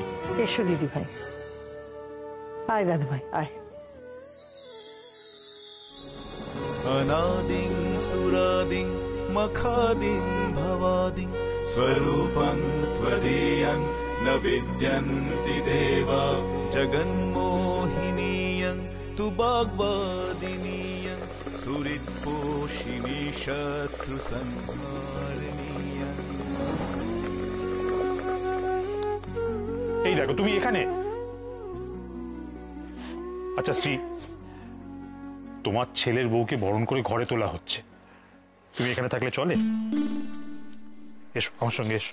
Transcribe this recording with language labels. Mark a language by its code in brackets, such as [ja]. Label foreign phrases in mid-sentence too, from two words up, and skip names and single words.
[bn] এসো দিদি ভাই, আয় দাদু ভাই আয়। [sa] अनादिं सुरादिं मखादिं भवादिं स्वरूपं त्वदीयं न विद्यन्ति देवा जगन्मोहिनीयं तु वाग्वादिनीयं सुहृत्पोषिणी शत्रुसंहारिणीयं। [bn] এই দেখো তুমি এখানে। আচ্ছা শ্রী, তোমার ছেলের বউকে বরণ করে ঘরে তোলা হচ্ছে, তুমি এখানে থাকলে চলে? এসো আমার সঙ্গে এসো।